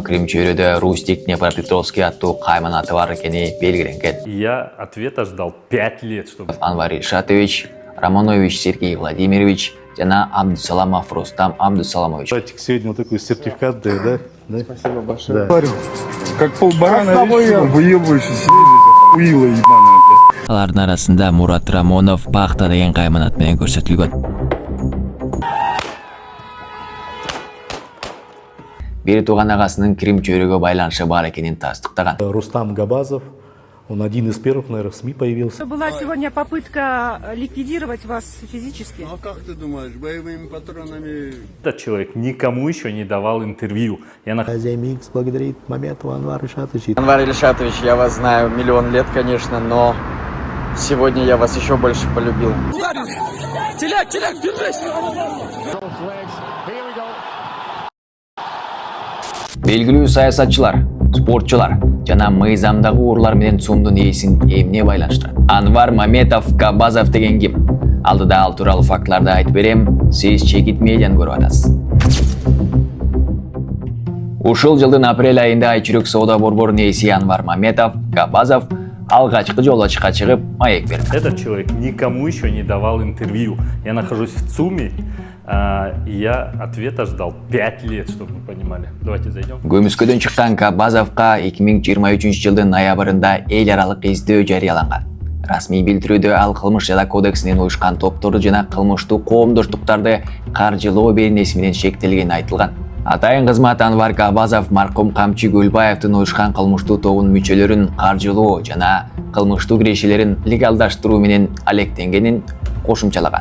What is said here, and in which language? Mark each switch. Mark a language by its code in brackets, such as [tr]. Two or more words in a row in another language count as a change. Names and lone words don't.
[ky] Крим чөйрөдө Рустик Днепропетровский аттуу кайман аты бар экени белгиленген. [ru] Я ответа ждал 5 лет, чтобы... [ky] Анвар Ильшатович, Романович Сергей Владимирович жана Абдусаламов Рустам Абдусаламович. [ru] Братик, сегодня вот такой сертификат дает, да? Спасибо большое. Да. Говорю, как полбарана выебывающийся, уила ебаная. [ky] Алардын арасында Мурат Рамонов Пахта деген кайман ат менен көрсөтүлгөн. Бери тууган агасынын Крим чөйрөгө байланышы бар экенин тастыктаган. [ru] Рустам Габазов, он один из первых, наверное, в СМИ появился. Была сегодня попытка ликвидировать вас физически. А как ты думаешь, боевыми патронами? Этот человек никому еще не давал интервью. Хозяин Микс благодарит Мамедова Анвар Ильшатович. Анвар Ильшатович, я вас знаю миллион лет, конечно, но сегодня я вас еще больше полюбил. [ky] Белгилүү саясатчылар, спортчулар жана мыйзамдагы урлар менен сомдун ээсин эмне байланыштырат? Анвар Маметов Габазов деген ким? Алдыда ал тууралуу фактыларды айтып берем, сиз Чекит медианы көрүп атасыз. Ушул жылдын апрель айында Айчүрөк соода борборунун ээси Анвар Маметов Габазов алгачкы жолочуга чыгып маек берди. [ru] Этот человек никому еще не давал интервью. Я нахожусь в ЦУМе, и я ответа ждал 5 лет, чтобы вы понимали. Давайте зайдем. [ky] Көмүскөдөн чыккан Габазовго 2023 жылдын ноябрында эл аралык издөө жарыяланган. Расмий билдирүүдө ал кылмыш жада кодексинин уюшкан топторду жана кылмыштуу коомдоштуктарды каржылоо беренеси менен шектелгени айтылган. Атайын кызмат Анвар Габазов маркум Камчы Гөлбаевдин уюшкан кылмыштуу тобунун мүчөлөрүн каржылоо жана кылмыштуу кирешелерин легалдаштыруу менен алектенгенин кошумчалаган.